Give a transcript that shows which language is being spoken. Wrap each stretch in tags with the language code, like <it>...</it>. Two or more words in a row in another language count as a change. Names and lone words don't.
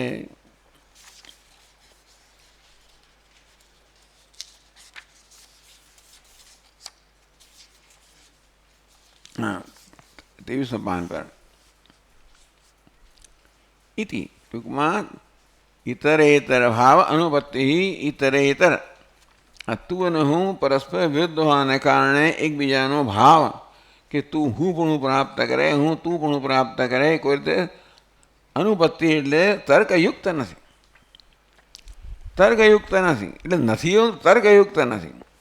<gu>હા, 23 પાન પર. ઇતિ ટૂંકમાં</gu> <sa>इतरेतर भाव अनुपत्ति ही इतरेतर</sa> <gu>તું અને હું પરસ્પર વિરુદ્ધ હોવાને કારણે એકબીજાનો ભાવ કે તું હુંપણું પ્રાપ્ત કરે, હું તુંપણું પ્રાપ્ત કરે, કોઈ રીતે અનુપત્તિ એટલે તર્કયુક્ત નથી. તર્કયુક્ત નથી એટલે નથી એવું તર્કયુક્ત નથી.</gu>